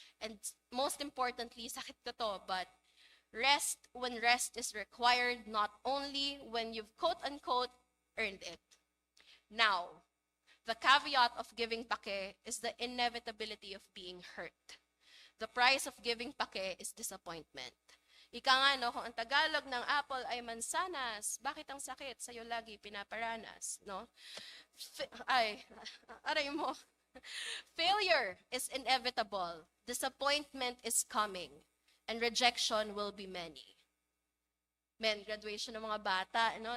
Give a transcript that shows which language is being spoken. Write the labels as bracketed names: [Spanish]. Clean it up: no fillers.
[English] And most importantly, [Filipino] sakit ko to, [English] but rest when rest is required, not only when you've quote-unquote earned it. Now, the caveat of giving pake is the inevitability of being hurt. The price of giving pake is disappointment. [Filipino] Ika nga, no, kung ang Tagalog ng apple ay mansanas, bakit ang sakit sa'yo lagi pinaparanas, no? [English] Aray mo. Failure is inevitable. Disappointment is coming. And rejection will be many. [Filipino] Men, graduation ng mga bata, no?